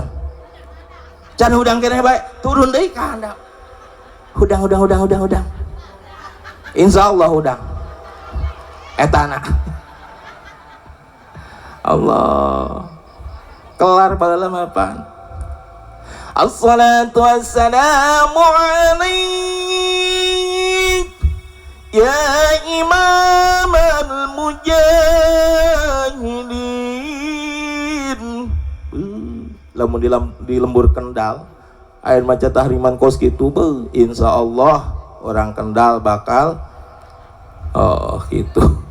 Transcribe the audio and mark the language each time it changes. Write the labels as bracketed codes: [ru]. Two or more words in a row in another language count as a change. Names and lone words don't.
[su] Can hudang keneh bae turun deui ka handap. Hudang. Insyaallah hudang. Etana. Allah. Kelar baheula mah pan. [ar] الصلاة والسلام عليك يا إمام المجاهدين. [su] Lamun di lembur Kendal air maca tahriman kos kitu beuh, insyaallah [id] orang Kendal bakal gitu.